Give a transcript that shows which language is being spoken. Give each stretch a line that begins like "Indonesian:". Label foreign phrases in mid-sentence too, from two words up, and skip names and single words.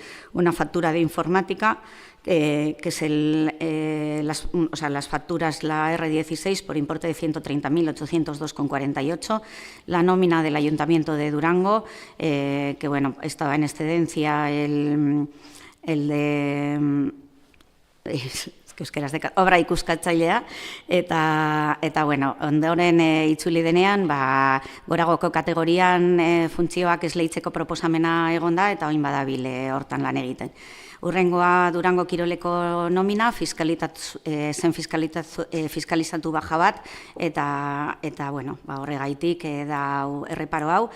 Spanish: Una factura de informática, que es las facturas, la R16 por importe de 130.802,48, la nómina del Ayuntamiento de Durango, que estaba en excedencia el de
Basque: obra ikuskatzailea, eta ondoren itzuli denean, goragoko kategorian funtzioak esleitzeko proposamena egonda, eta oin badabil hortan lan egiten. Urrengoa Durango Kiroleko nomina, zen fiskalizatu baja bat, eta horregaitik da erreparo hau.